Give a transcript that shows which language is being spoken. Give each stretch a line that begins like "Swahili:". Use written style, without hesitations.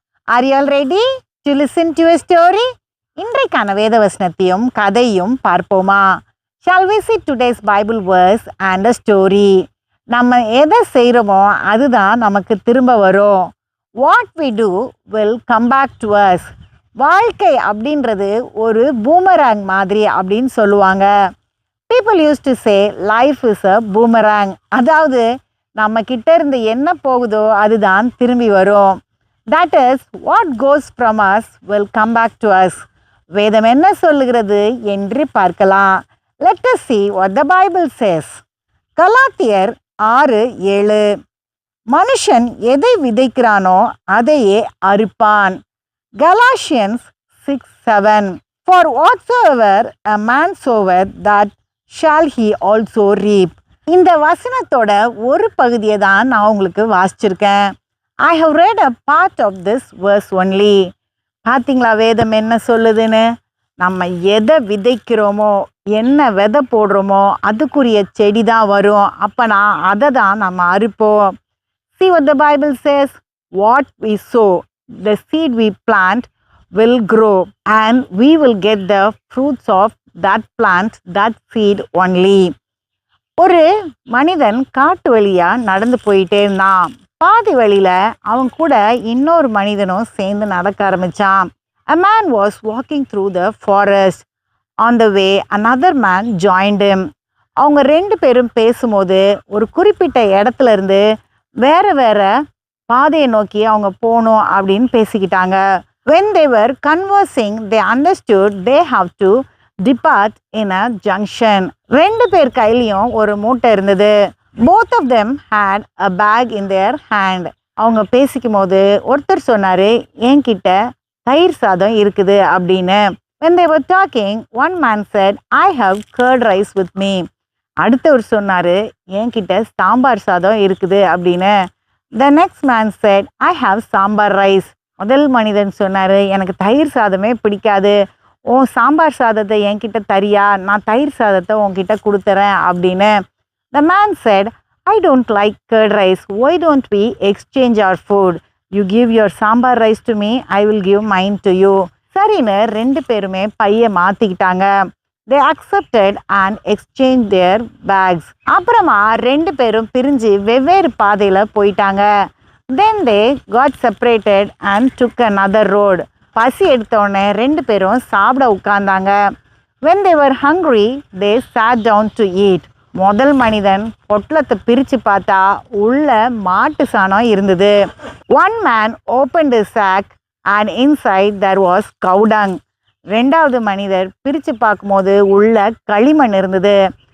English: Are you all ready to listen to a story?
Tamil: இன்றைக்கான வேத வசனத்தையும் கதையும் பார்ப்போமா?
English: Shall we see today's Bible verse and a story?
Tamil: நம்ம எதை செய்கிறோமோ அதுதான் நமக்கு திரும்ப வரும்.
English: What we do will come back to us.
Tamil: வாழ்க்கை அப்படின்றது ஒரு பூமராங் மாதிரி அப்படின்னு சொல்லுவாங்க.
English: People used to say life is a boomerang.
Tamil: அதாவது நம்ம கிட்ட இருந்து என்ன போகுதோ அதுதான் திரும்பி வரும்.
English: That is, what goes from us will come back to us.
Tamil: வேதம் என்ன சொல்லுகிறது என்று பார்க்கலாம்.
English: Let us see what the Bible says.
Tamil: கலாத்தியர் 6:7. மனுஷன் எதை விதைக்கிறானோ அதையே அறுப்பான்.
English: Galatians 6:7. For whatsoever a man soweth, that shall he also reap.
Tamil: இந்த வசனத்தோட ஒரு பகுதியை தான் நான் உங்களுக்கு வாசிச்சிருக்கேன்.
English: I have read a part of this verse only.
Tamil: பார்த்தீங்களா வேதம் என்ன சொல்லுதுன்னு? நம்ம எதை விதைக்கிறோமோ, என்ன விதை போடுறோமோ அதுக்குரிய செடி தான் வரும். அப்போனா அதை தான் நம்ம அறுப்போம்.
English: See what the Bible says. What we sow, the seed we plant will grow and we will get the fruits of that plant, that seed only.
Tamil: ஒரு மனிதன் காட்டு வழியா நடந்து போயிட்டே இருந்தான். பாதி வழியில அவன் கூட இன்னொரு மனிதனும் சேர்ந்து நடக்க ஆரம்பிச்சான்.
English: A man was walking through the forest. On the way, another man joined him.
Tamil: அவங்க ரெண்டு பேரும் பேசும்போது ஒரு குறிப்பிட்ட இடத்துல இருந்து வேற வேற பாதையை நோக்கி அவங்க போகணும் அப்படின்னு பேசிக்கிட்டாங்க.
English: When they were conversing, they understood they have to depart in a junction.
Tamil: ரெண்டு பேர் கையிலையும் ஒரு மூட்டை இருந்தது.
English: Both of them had a bag in their hand.
Tamil: அவங்க பேசிக்கும் போது ஒருத்தர் சொன்னாரு, என்கிட்ட தயிர் சாதம் இருக்குது அப்படின்னு.
English: When they were talking, one man said, I have curd rice with me.
Tamil: அடுத்தவர் சொன்னாரு, என்கிட்ட சாம்பார் சாதம் இருக்குது அப்படின்னு.
English: The next man said, I have sambar rice.
Tamil: முதல் மனிதன் சொன்னாரு, எனக்கு தயிர் சாதமே பிடிக்காது, ஓ சாம்பார் சாதத்தை என்கிட்ட தரியா, நான் தயிர் சாதத்தை உன்கிட்ட கொடுத்துறேன் அப்படின்னு.
English: The man said, I don't like curd rice. Why don't we exchange our food? You give your sambar rice to me, I will give mine to you.
Tamil: சரின்னு ரெண்டு பேருமே பையை மாற்றிக்கிட்டாங்க.
English: They accepted and exchanged their bags.
Tamil: அப்புறமா ரெண்டு பேரும் பிரிஞ்சு வெவ்வேறு பாதையில் போயிட்டாங்க.
English: Then they got separated and took another road.
Tamil: பசி எடுத்தோடனே ரெண்டு பேரும் சாப்பிட உட்கார்ந்தாங்க.
English: When they were hungry, they sat down to eat.
Tamil: முதல் மனிதன் பொட்டலத்தை பிரித்து பார்த்தா உள்ள மாட்டு சாணம் இருந்தது.
English: One man opened his sack and inside there was cow dung.
Tamil: ரெண்டாவது மனிதர் பிரித்து பார்க்கும்போது உள்ள களிமண் இருந்தது.